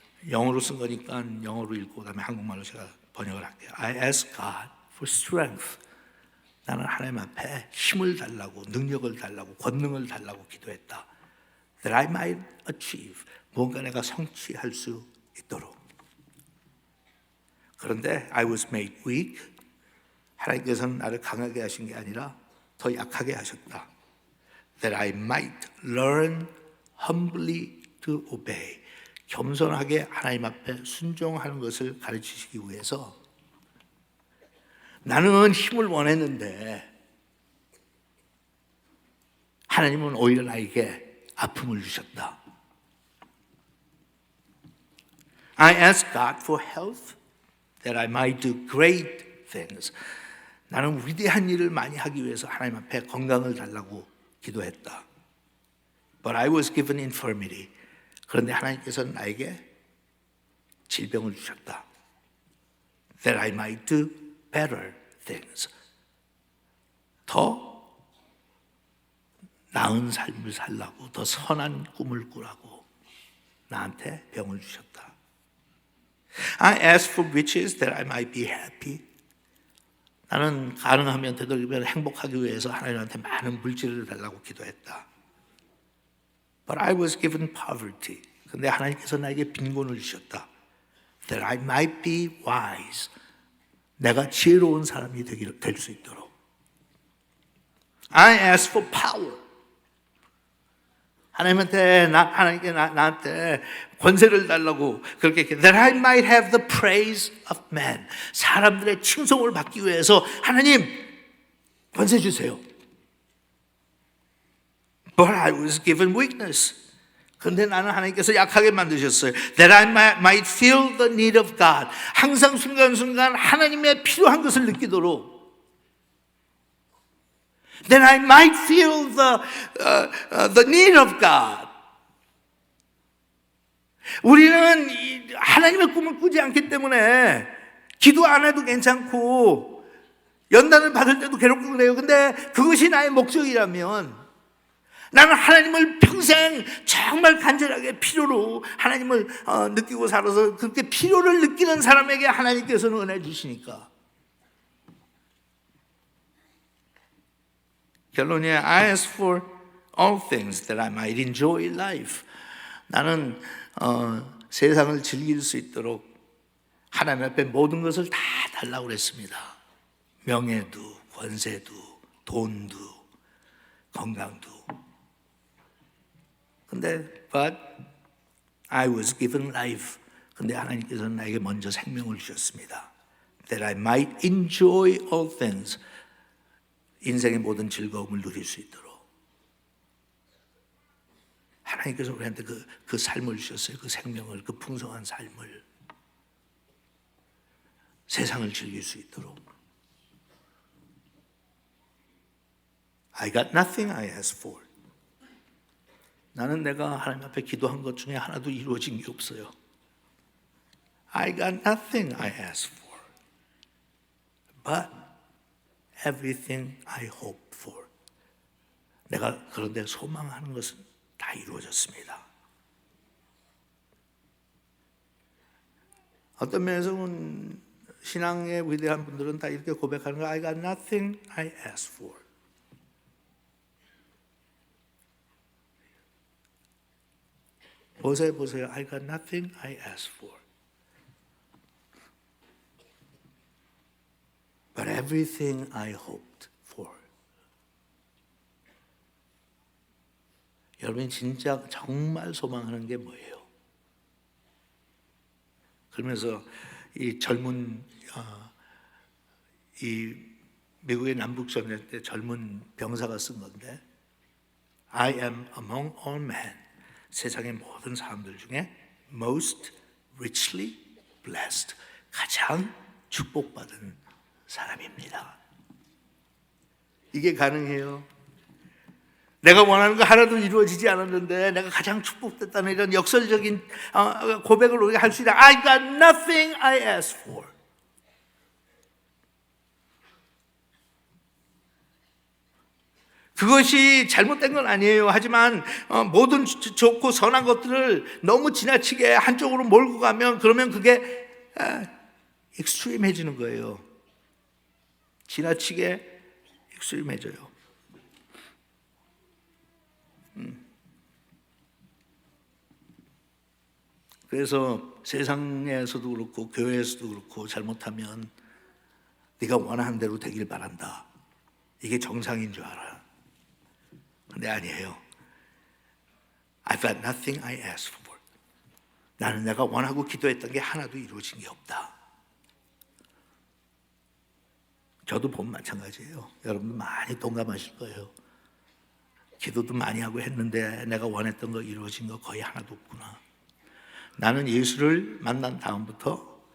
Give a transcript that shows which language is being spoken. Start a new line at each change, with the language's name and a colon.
Korean: 영어로 쓴 거니까 영어로 읽고 그다음에 한국말로 제가 번역을 할게요.
English: I ask God for strength.
Korean: 나는 하나님 앞에 힘을 달라고, 능력을 달라고, 권능을 달라고 기도했다.
English: That I might achieve.
Korean: 뭔가 내가 성취할 수 있도록. 그런데
English: I was made weak.
Korean: 하나님께서는 나를 강하게 하신 게 아니라 더 약하게 하셨다.
English: That I might learn humbly to obey.
Korean: 겸손하게 하나님 앞에 순종하는 것을 가르치시기 위해서 나는 힘을 원했는데 하나님은 오히려 나에게 아픔을 주셨다.
English: I asked God for health. that I might do great things.
Korean: 나는 위대한 일을 많이 하기 위해서 하나님 앞에 건강을 달라고 기도했다.
English: But I was given infirmity.
Korean: 그런데 하나님께서는 나에게 질병을 주셨다.
English: That I might do better things.
Korean: 더 나은 삶을 살라고, 더 선한 꿈을 꾸라고 나한테 병을 주셨다.
English: I asked for riches that I might be happy.
Korean: 나는 가능하면 되도록이면 행복하기 위해서 하나님한테 많은 물질을 달라고 기도했다.
English: But I was given poverty.
Korean: 근데 하나님께서 나에게 빈곤을 주셨다.
English: That I might be wise.
Korean: 내가 지혜로운 사람이 될 수 있도록.
English: I asked for power.
Korean: 하나님한테 나한테 권세를 달라고 그렇게
English: that I might have the praise of man.
Korean: 사람들의 칭송을 받기 위해서 하나님 권세 주세요.
English: But I was given weakness.
Korean: 그런데 나는 하나님께서 약하게 만드셨어요.
English: That I might feel the need of God.
Korean: 항상 순간순간 하나님의 필요한 것을 느끼도록.
English: That I might feel the need of God.
Korean: 우리는 하나님의 꿈을 꾸지 않기 때문에 기도 안 해도 괜찮고 연단을 받을 때도 괴롭고 그래요. 근데 그것이 나의 목적이라면 나는 하나님을 평생 정말 간절하게 필요로 하나님을 느끼고 살아서 그렇게 필요를 느끼는 사람에게 하나님께서는 은혜 주시니까. 결론이야.
English: I ask for all things that I might enjoy life.
Korean: 나는 세상을 즐길 수 있도록 하나님 앞에 모든 것을 다 달라고 그랬습니다. 명예도, 권세도, 돈도, 건강도. 근데
English: but I was given life.
Korean: 근데 하나님께서는 나에게 먼저 생명을 주셨습니다.
English: That I might enjoy all things.
Korean: 인생의 모든 즐거움을 누릴 수 있도록. 하나님께서 우리한테 그 삶을 주셨어요. 그 생명을, 그 풍성한 삶을. 세상을 즐길 수 있도록.
English: I got nothing I asked for.
Korean: 나는 내가 하나님 앞에 기도한 것 중에 하나도 이루어진 게 없어요.
English: I got nothing I asked for. But everything I hoped for.
Korean: 내가 그런데 소망하는 것은 다 이루어졌습니다. 어떤 면에서는 신앙의 위대한 분들은 다 이렇게 고백하는 거
English: I got nothing I asked for.
Korean: 보세요.
English: I got nothing I asked for. But everything I hoped for.
Korean: 여러분이 진짜 정말 소망하는 게 뭐예요? 그러면서 이 젊은 이 미국의 남북전쟁 때 젊은 병사가 쓴 건데
English: I am among all men.
Korean: 세상의 모든 사람들 중에
English: most richly blessed.
Korean: 가장 축복받은 사람입니다. 이게 가능해요. 내가 원하는 거 하나도 이루어지지 않았는데 내가 가장 축복됐다는 이런 역설적인 고백을 우리가 할 수 있다.
English: I got nothing I asked for.
Korean: 그것이 잘못된 건 아니에요. 하지만 모든 좋고 선한 것들을 너무 지나치게 한쪽으로 몰고 가면 그러면 그게 익스트림해지는 거예요. 지나치게 익스트림해져요. 그래서 세상에서도 그렇고 교회에서도 그렇고 잘못하면 네가 원하는 대로 되길 바란다. 이게 정상인 줄 알아. 근데 아니에요.
English: I've got nothing I asked for.
Korean: 나는 내가 원하고 기도했던 게 하나도 이루어진 게 없다. 저도 보면 마찬가지예요. 여러분도 많이 동감하실 거예요. 기도도 많이 하고 했는데 내가 원했던 거 이루어진 거 거의 하나도 없구나. 나는 예수를 만난 다음부터